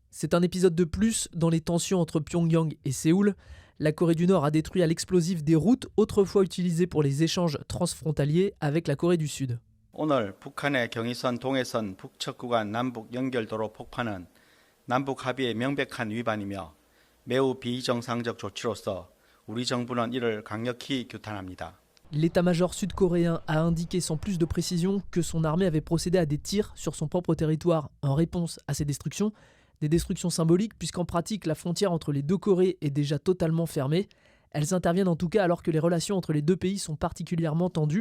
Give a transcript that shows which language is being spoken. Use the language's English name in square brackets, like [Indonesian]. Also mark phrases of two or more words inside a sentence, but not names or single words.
[French] C'est un épisode de plus dans les tensions entre Pyongyang et Séoul. La Corée du Nord a détruit à l'explosif des routes autrefois utilisées pour les échanges transfrontaliers avec la Corée du Sud. [Korean] 오늘 북한의 경의선 동해선 북측 구간 남북 연결도로 폭파는 남북 합의의 명백한 위반이며 매우 비정상적 조치로서 우리 정부는 이를 강력히 규탄합니다. [French] L'état-major sud-coréen a indiqué sans plus de précision que son armée avait procédé à des tirs sur son propre territoire en réponse à ces destructions. Des destructions symboliques puisqu'en pratique la frontière entre les deux Corées est déjà totalement fermée. Elles interviennent en tout cas alors que les relations entre les deux pays sont particulièrement tendues.